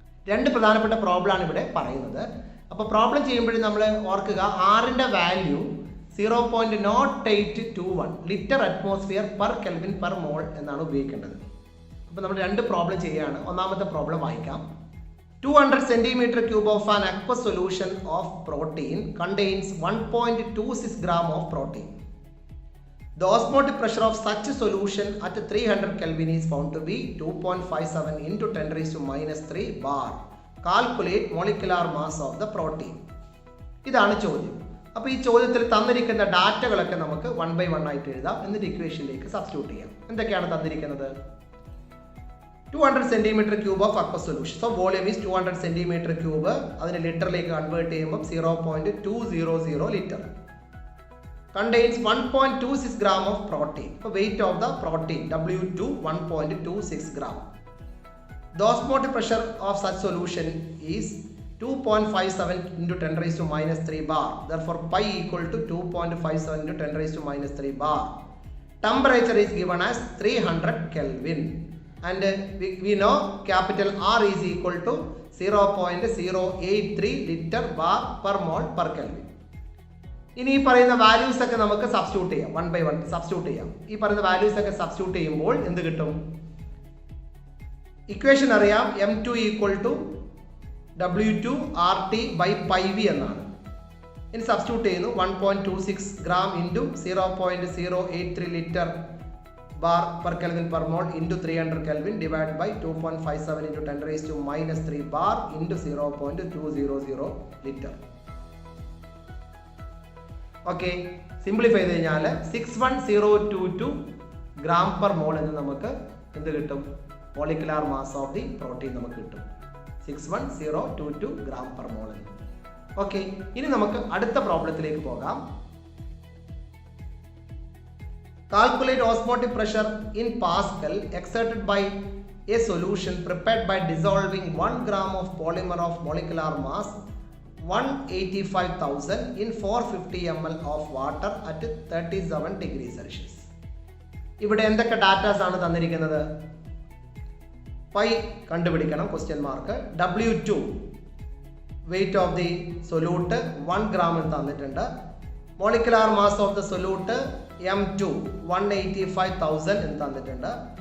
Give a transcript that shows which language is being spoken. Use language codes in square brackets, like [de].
[ml] രണ്ട് പ്രധാനപ്പെട്ട പ്രോബ്ലമാണ് ഇവിടെ പറയുന്നത്. അപ്പോൾ പ്രോബ്ലം ചെയ്യുമ്പോഴും നമ്മൾ ഓർക്കുക, ആറിൻ്റെ value 0.0821 litre atmosphere per kelvin per mole എന്നാണ് ഉപയോഗിക്കേണ്ടത്. അപ്പോൾ നമ്മൾ രണ്ട് പ്രോബ്ലം ചെയ്യുകയാണ്. ഒന്നാമത്തെ പ്രോബ്ലം വായിക്കാം. [en] 200 centimeter cube of an aqueous solution of protein contains 1.26 gram of protein. The osmotic pressure of such a solution at 300 Kelvin is found to be 2.57 into 10 raised to minus 3 bar. Calculate molecular mass of the protein. [ml] ഇതാണ് ചോദ്യം. അപ്പോൾ ഈ ചോദ്യത്തിൽ തന്നിരിക്കുന്ന ഡാറ്റകളൊക്കെ നമുക്ക് 1 by 1 ആയിട്ട് എഴുതാം. എന്നിട്ട് ഇക്വേഷനിലേക്ക് സബ്സ്റ്റിറ്റ്യൂട്ട് ചെയ്യാം. എന്തൊക്കെയാണ് തന്നിരിക്കുന്നത്? [en] 200 centimeter cube of aqueous solution. So volume is 200 centimeter cube. [ml] അതിനെ ലിറ്ററിലേക്ക് കൺവേർട്ട് ചെയ്യുമ്പോൾ 0.200 litre. [en] Contains 1.26 gram of protein. So weight of the protein W2 1.26 gram. The osmotic pressure of such solution is 2.57 into 10 raised to minus 3 bar. Therefore pi equal to 2.57 into 10 raised to minus 3 bar. Temperature is given as 300 Kelvin. And we know capital R is equal to 0.083 liter bar per mole per Kelvin. [ml] ഇനി ഈ പറയുന്ന values ഒക്കെ നമുക്ക് substitute ചെയ്യാം, 1 by 1 substitute ചെയ്യാം. ഈ പറയുന്ന values ഒക്കെ സബ്സ്റ്റിറ്റ്യൂട്ട് ചെയ്യുമ്പോൾ എന്ത് കിട്ടും? [en] equation [ml] അറിയാം, [en] M2 equal to W2 RT by pi V [ml] എന്നാണ്. ഇനി സബ്സ്റ്റിറ്റ്യൂട്ട് ചെയ്യുന്നു, [en] 1.26 gram into 0.083 litre bar per Kelvin per mole into 300 Kelvin divided by 2.57 into 10 raised to minus 3 bar into 0.200 liter. [ml] Okay, simplify ചെയ്ത് കഴിഞ്ഞാൽ 61022 gram per mole എന്ന് നമുക്ക് എന്ത് കിട്ടും? [en] molecular mass of the protein [ml] നമുക്ക് കിട്ടും [en] 61022 gram per mole [ml] എന്ന്. Okay, ഇനി നമുക്ക് അടുത്ത പ്രോബ്ലത്തിലേക്ക് പോകാം. [en] Calculate osmotic pressure in Pascal exerted by a solution prepared by dissolving 1 gram of polymer of molecular mass 185,000 in 450 ml of water at 37 degrees Celsius. [ml] ഇവിടെ എന്തൊക്കെ datas ആണ് തന്നിരിക്കുന്നത്? പൈ കണ്ടുപിടിക്കണം, question mark. [en] W2 weight of the solute 1 gram [ml] എന്ന് തന്നിട്ടുണ്ട്. [en] molecular mass of the solute M2 185,000 [ml] എന്ന് തന്നിട്ടുണ്ട്.